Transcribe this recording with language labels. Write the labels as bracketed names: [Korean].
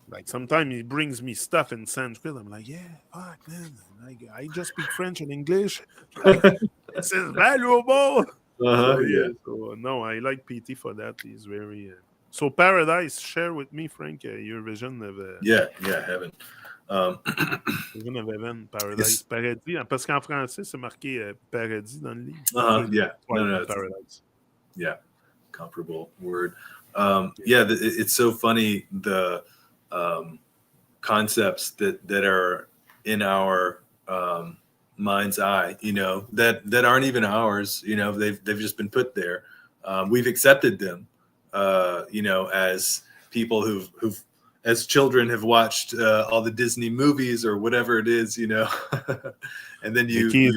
[English] Like sometimes he brings me stuff in Sanskrit. I'm like, fuck, man. I just speak French and English. Like, this is valuable. So, no, I like PT for that. He's very... So Paradise, share with me, Frank, your vision of... Heaven. Vision of Heaven, Paradise, Paradis. [French] Parce qu'en français, c'est marqué Paradis dans le livre. [English] Paradise. Yeah, comparable word. It's so funny, the concepts that are in our mind's eye, that aren't even ours. They've just been put there. We've accepted them, as people who've as children have watched all the Disney movies or whatever it is, and then you